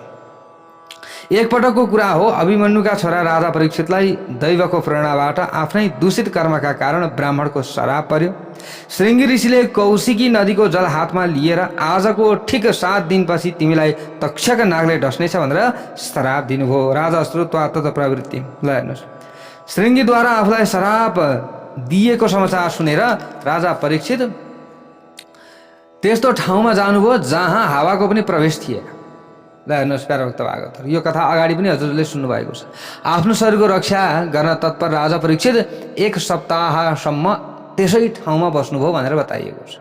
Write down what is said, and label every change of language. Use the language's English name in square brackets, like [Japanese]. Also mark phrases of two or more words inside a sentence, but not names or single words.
[Nepali] एकपटकको कुरा हो, अभिमन्युका छोरा राजा परीक्षितलाई दैवको प्रेरणाबाट आफ्नै दूषित कर्मका कारण ब्राह्मणको श्राप पर्यो। श्रृंगी ऋषिले कौशिकी नदीको जल हातमा लिएर आजको ठिक 7 दिनपछि तिमीलाई तक्षक नागले डस्नेछ भनेर श्राप दिनुभयो। [Sanskrit] राजा श्रुत्वा तत प्रवृत्ति। [Nepali] ल हेर्नुहोस्, श्रृंगीद्वारा आफूलाई श्राप दिएको समाचार सुनेर राजा परीक्षित त्यस्तो ठाउँमा जानुभयो जहाँ हावाको पनि प्रवेश थिएन। ल हेर्नुहोस् प्यारा भक्त भागवतहरू, यो कथा अगाडि पनि हजुरले सुन्नुभएको छ। आफ्नो शरीरको रक्षा गर्न तत्पर राजा परीक्षित 1 सप्ताहसम्म त्यसै ठाउँमा बस्नुभयो भनेर बताइएको छ।